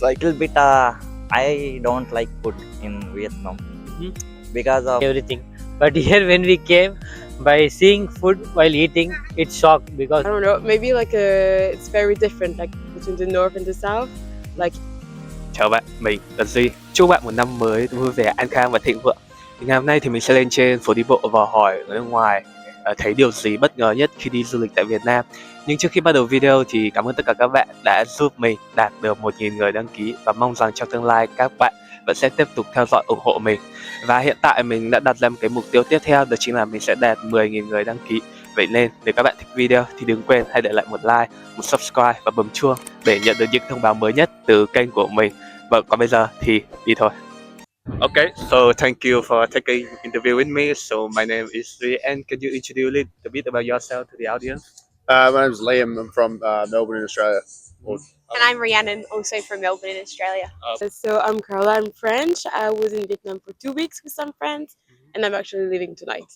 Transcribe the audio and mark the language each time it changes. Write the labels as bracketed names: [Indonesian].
[English] Little bit I don't like food in Vietnam because of everything. But here when we came, by seeing food while eating, it's shocked because I don't know, maybe it's very different, like between the north and the south. Like [Vietnamese] Chào bạn, mình là Duy. Chúc bạn một năm mới vui vẻ, an khang và thịnh vượng. Thì ngày hôm nay thì mình sẽ lên trên phố đi bộ và hỏi ở nước ngoài thấy điều gì bất ngờ nhất khi đi du lịch tại Việt Nam. Nhưng trước khi bắt đầu video thì cảm ơn tất cả các bạn đã giúp mình đạt được 1.000 người đăng ký và mong rằng trong tương lai các bạn vẫn sẽ tiếp tục theo dõi ủng hộ mình. Và hiện tại mình đã đặt ra một cái mục tiêu tiếp theo, đó chính là mình sẽ đạt 10.000 người đăng ký. Vậy nên nếu các bạn thích video thì đừng quên hãy để lại một like, một subscribe và bấm chuông để nhận được những thông báo mới nhất từ kênh của mình. Vâng, còn bây giờ thì đi thôi. [English] Okay, so thank you for taking interview with me. So my name is Sri, and can you introduce a little bit about yourself to the audience? My name's Liam. I'm from Melbourne in Australia. And I'm Rhiannon, also from Melbourne in Australia. so I'm Carla, I'm French. I was in Vietnam for 2 weeks with some friends, and I'm actually leaving tonight.